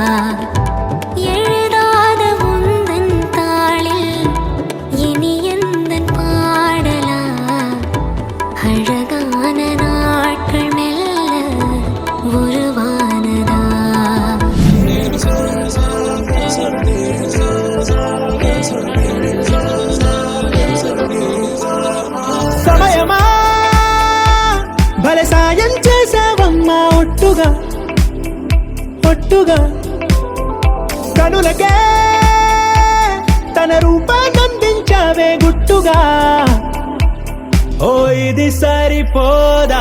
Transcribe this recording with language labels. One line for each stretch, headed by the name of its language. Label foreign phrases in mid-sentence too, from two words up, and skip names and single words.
Tamil: எழுதாத உந்தன் தாளில் இனி எந்தன் பாடலா அழகான நாட்கள் மெல்ல உருவானதா
Telugu: సమయమా భలే సాయం చేసావమ్మా ఒట్టుగా ఒట్టుగా కనులకే తన రూపాన్నందించావే గుట్టుగా ఓ ఇది సరిపోదా